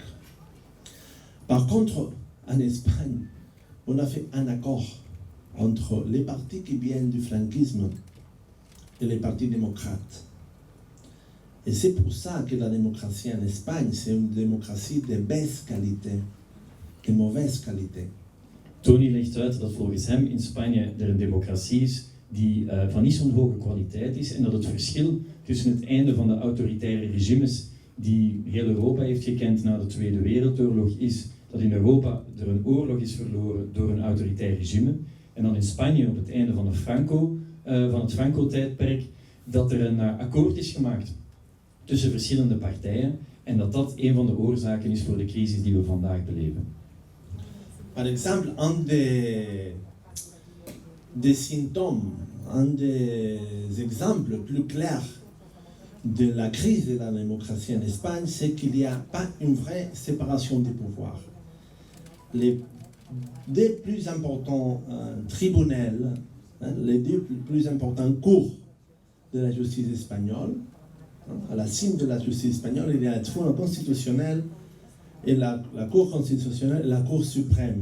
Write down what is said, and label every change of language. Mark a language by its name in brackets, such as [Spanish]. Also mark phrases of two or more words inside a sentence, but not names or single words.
[French] Par contre, en Espagne, on a fait un accord entre les partis qui viennent du franquisme et les partis démocrates. Et c'est pour ça que la démocratie en Espagne, c'est une démocratie de basse qualité, de mauvaise qualité. [Dutch] Tony legt uit dat volgens hem in Spanje er een democratie is die van niet zo'n hoge kwaliteit is en dat het verschil tussen het einde van de autoritaire regimes die heel Europa heeft gekend na de Tweede Wereldoorlog is dat in Europa er een oorlog is verloren door een autoritair regime en dan in Spanje op het einde van het Franco-tijdperk dat er een akkoord is gemaakt tussen verschillende partijen en dat een van de oorzaken is voor de crisis die we vandaag beleven. [French] Par exemple, un des symptômes, un des exemples plus clairs de la crise de la démocratie en Espagne, c'est qu'il n'y a pas une vraie séparation des pouvoirs. Les deux plus importants tribunaux, les deux plus importants cours de la justice espagnole, à la cime de la justice espagnole, il y a le tribunal constitutionnel et la Cour constitutionnelle et la Cour suprême.